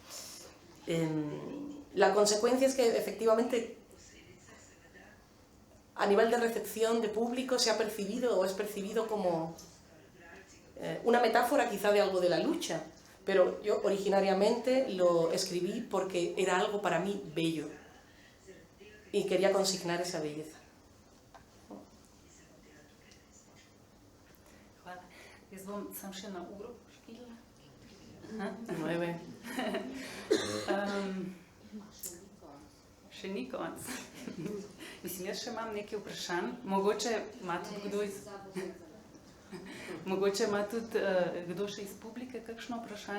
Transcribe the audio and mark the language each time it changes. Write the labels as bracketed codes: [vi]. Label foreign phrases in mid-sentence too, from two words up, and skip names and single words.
[es] La consecuencia es que efectivamente a nivel de recepción de público se ha percibido o es percibido como una metáfora quizá de algo de la lucha, pero yo originariamente lo escribí porque era algo para mí bello y quería consignar esa belleza. [sl] Hvala. Jaz bom samo še na uro pošpila. 9. Še ni konc. Mislim, jaz še imam nekaj vprašanj. Mogoče ima tudi kdo še iz publike kakšno vprašanje.